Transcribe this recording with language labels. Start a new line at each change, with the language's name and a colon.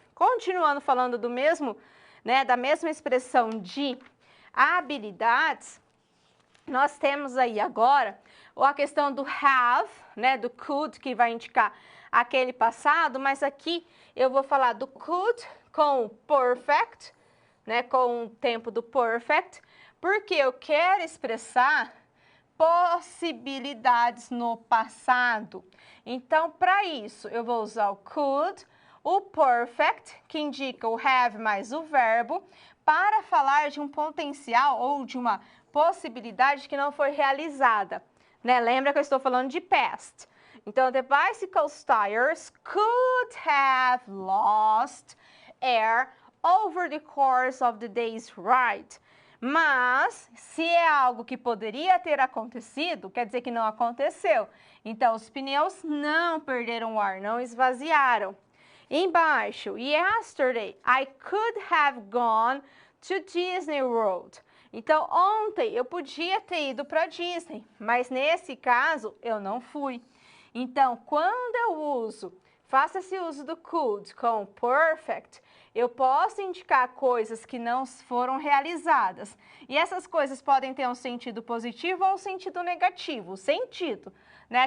Portuguese: Continuando falando do mesmo, né, da mesma expressão de habilidades, nós temos aí agora a questão do have, né, do could, que vai indicar aquele passado, mas aqui eu vou falar do could com o perfect, né, com o tempo do perfect, porque eu quero expressar possibilidades no passado. Então, para isso, eu vou usar o could, o perfect, que indica o have mais o verbo, para falar de um potencial ou de uma possibilidade que não foi realizada, né? Lembra que eu estou falando de past.
English: Então, the bicycle's tires could have lost air over the course of the day's ride.
Portuguese: Mas, se é algo que poderia ter acontecido, quer dizer que não aconteceu. Então, os pneus não perderam o ar, não esvaziaram.
English: Embaixo, yesterday, I could have gone to Disney World.
Portuguese: Então, ontem eu podia ter ido para Disney, mas nesse caso eu não fui. Então, quando eu faço esse uso do could com perfect, eu posso indicar coisas que não foram realizadas. E essas coisas podem ter um sentido positivo ou um sentido negativo. O sentido, né?